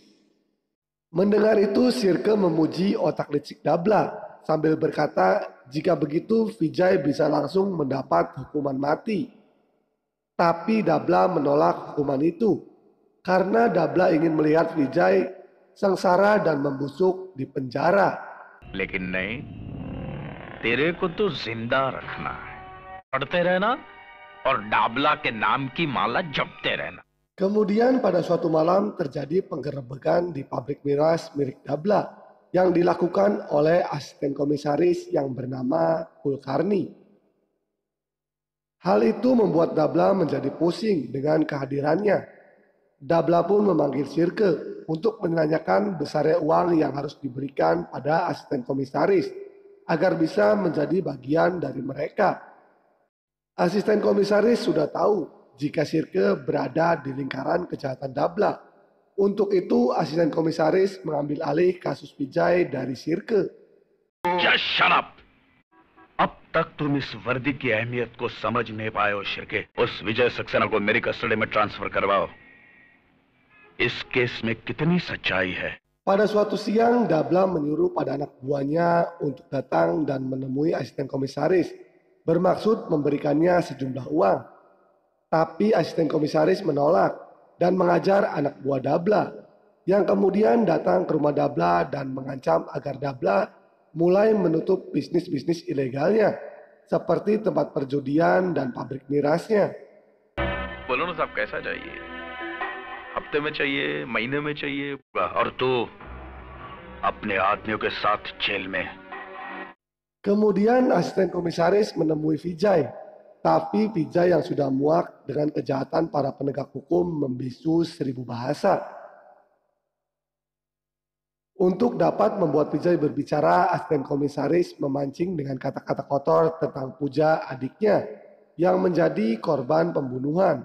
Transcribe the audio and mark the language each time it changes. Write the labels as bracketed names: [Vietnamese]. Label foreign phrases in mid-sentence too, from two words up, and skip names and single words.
[Indonesian] Mendengar itu, Sirke memuji otak licik Dabla sambil berkata jika begitu Vijay bisa langsung mendapat hukuman mati. Tapi Dabla menolak hukuman itu karena Dabla ingin melihat Vijay sengsara dan membusuk di penjara. [Hindi] लेकिन नहीं, तेरे को तो जिंदा रखना है, पढ़ते रहना और डाबला के नाम की माला जपते रहना. [Indonesian] Kemudian pada suatu malam terjadi penggerebekan di pabrik miras milik Dabla yang dilakukan oleh asisten komisaris yang bernama Kulkarni. Hal itu membuat Dabla menjadi pusing dengan kehadirannya. Dabla pun memanggil Sirke untuk menanyakan besarnya uang yang harus diberikan pada asisten komisaris agar bisa menjadi bagian dari mereka. Asisten komisaris sudah tahu jika Sirke berada di lingkaran kejahatan Dabla. Untuk itu asisten komisaris mengambil alih kasus Vijay dari Sirke. [English] Just shut up. [Hindi] अब तक तुम इस वर्दी की अहमियत को समझ नहीं पाए हो शिर्के. उस विजय सक्सेना को मेरी कस्टडी में ट्रांसफर करवाओ. इस केस में कितनी सच्चाई है? [Indonesian] Pada suatu siang, Dabla menyuruh pada anak buahnya untuk datang dan menemui asisten komisaris, bermaksud memberikannya sejumlah uang. Tapi asisten komisaris menolak dan mengajar anak buah Dabla, yang kemudian datang ke rumah Dabla dan mengancam agar Dabla mulai menutup bisnis-bisnis ilegalnya, seperti tempat perjudian dan pabrik mirasnya. [Hindi] बोलो ना साहब कैसा चाहिए? हफ्ते में चाहिए, महीने में चाहिए, और तू अपने आदमियों के साथ जेल में. [Indonesian] Kemudian asisten komisaris menemui Vijay, tapi Vijay yang sudah muak dengan kejahatan para penegak hukum membisu 1000 bahasa. Untuk dapat membuat Vijay berbicara, asisten komisaris memancing dengan kata-kata kotor tentang Puja adiknya yang menjadi korban pembunuhan.